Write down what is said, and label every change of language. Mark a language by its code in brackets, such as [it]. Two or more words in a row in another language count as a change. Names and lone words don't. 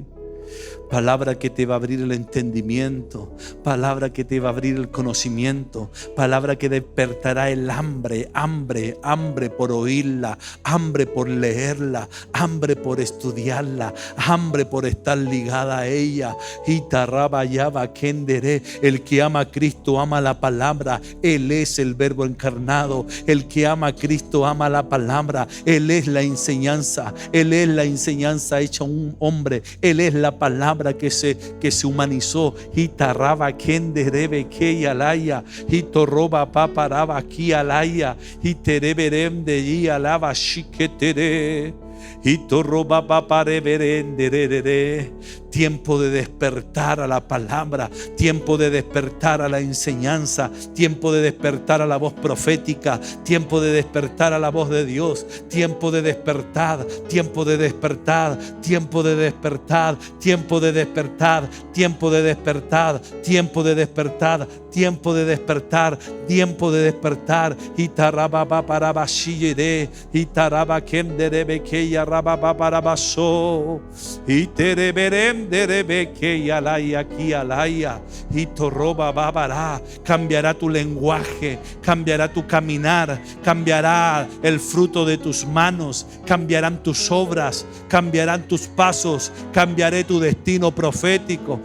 [es] Palabra que te va a abrir el entendimiento, palabra que te va a abrir el conocimiento, palabra que despertará el hambre por oírla, hambre por leerla, hambre por estudiarla, hambre por estar ligada a ella. El que ama a Cristo ama la palabra. Él es el verbo encarnado. El que ama a Cristo ama la palabra. Él es la enseñanza. Él es la enseñanza hecha un hombre. Él es la palabra que se humanizó. Hitaraba kenderebe que alaya, hitoroba paparaba aquí alaya, hitereberem de y alaba shiketere. Tiempo de despertar a la palabra, tiempo de despertar a la enseñanza, tiempo de despertar a la voz profética, tiempo de despertar a la voz de Dios, tiempo de despertar, tiempo de despertar, tiempo de despertar, tiempo de despertar, tiempo de despertar, tiempo de despertar, tiempo de despertar, tiempo de despertar. Itaraba para shire, itaraba kenderebe que yaraba para baso, itereberem derebe que yalaya aquí alaya, itoroba babara. Cambiará tu lenguaje, cambiará tu caminar, cambiará el fruto de tus manos, cambiarán tus obras, cambiarán tus pasos, cambiaré tu destino profético.